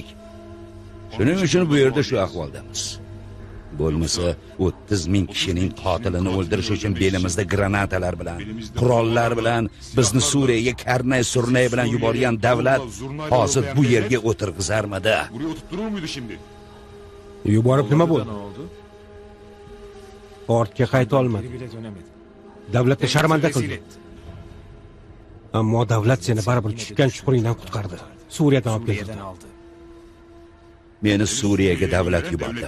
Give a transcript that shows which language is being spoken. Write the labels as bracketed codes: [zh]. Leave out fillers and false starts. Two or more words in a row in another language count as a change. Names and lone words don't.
[uz] Shuning uchun bu yerda shu ahvoldamiz. Bo'lmasa 30 ming kishining qotilini o'ldirish uchun belimizda granatalar bilan, qurollar bilan bizni Suriyaga karnay surnay bilan yuborgan davlat hozir bu yerga o'tirg'izarmidi? [tr] Buraya oturtturur muydu şimdi? [uz] Yuborib nima bo'ldi? Ortga qayta olmadi. Davlatga sharmanda qildi. Ammo davlat seni baribir tushgan chuquringdan qutqardi. Suriyadan olib keldi. Meni Suriyaga davlat yubordi.